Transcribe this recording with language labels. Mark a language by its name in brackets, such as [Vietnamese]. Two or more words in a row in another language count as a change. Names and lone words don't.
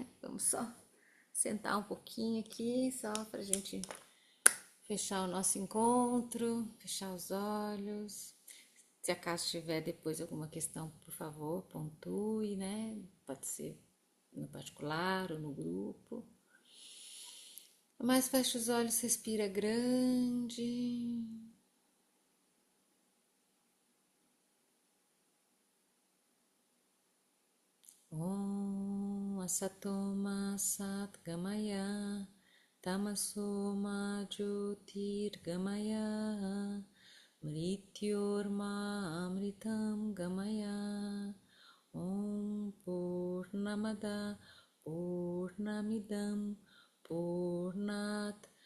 [Portuguese] Vamos só sentar um pouquinho aqui, só para a gente fechar o nosso encontro, fechar os olhos. Se acaso tiver depois alguma questão, por favor, pontue, né? Pode ser no particular ou no grupo. Mas fecha os olhos, respira grande. [Sanskrit] ॐ असतो मा सद्गमय तमसो मा ज्योतिर्गमय मृत्योर्मा अमृतं गमय ॐ पूर्णमदः पूर्णमिदं पूर्णात्